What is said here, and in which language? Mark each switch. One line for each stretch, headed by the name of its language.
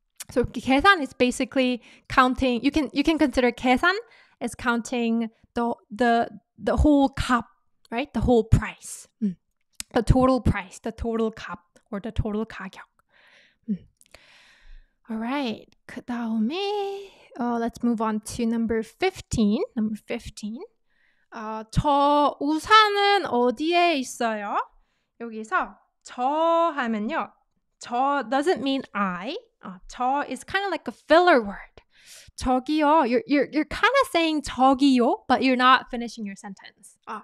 English: So 계산 is basically counting. You can consider 계산 as counting the whole 값, right? The whole price. The total price, the total 값 or the total 가격. All right.
Korean: 그다음에
English: let's move on to number 15. Number 15.
Korean: 저 우산은 어디에 있어요? 여기서 저 하면요. 저
English: doesn't mean I. 저 is kind of like a filler word.
Korean: 저기요.
English: You're kind of saying 저기요, but you're not finishing your sentence.